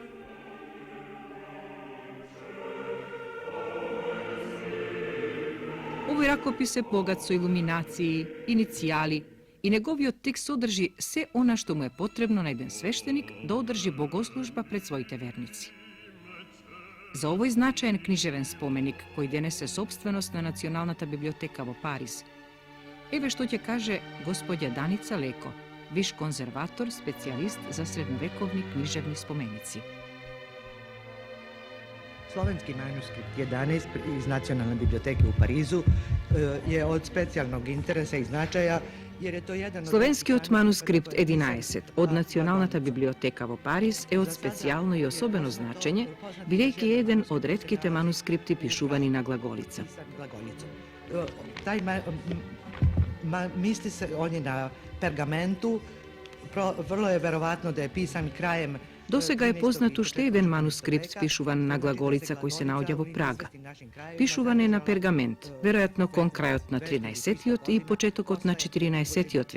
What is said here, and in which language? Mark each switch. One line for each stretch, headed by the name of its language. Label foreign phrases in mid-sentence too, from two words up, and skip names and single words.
Macedonian: Овој ракопис е богат со илуминации, иницијали и неговиот текст содржи се она што му е потребно на еден свештеник да одржи богослужба пред своите верници. За овој значаен книжевен споменик, кој денес е собственост на Националната библиотека во Париз, еве што ќе каже господја Даница Леко, виш конзерватор, специјалист за средновековни книжевни споменици.
Serbian: Slovenski manuskript 11 iz Nacionalne biblioteke u Parizu je od specijalnog interesa i značaja jer je to jedan od...
Macedonian: Словенскиот манускрипт 11 од Националната библиотека во Париз е од специјално и особено значење, бидејќи е еден од ретките манускрипти пишувани на глаголица.
Serbian: misli se, on je na pergamentu, vrlo je verovatno da je pisan krajem.
Macedonian: Досега е познат уште еден манускрипт спишуван на глаголица кој се наоѓа во Прага. Пишуван е на пергамент, веројатно кон крајот на 13. и почетокот на 14.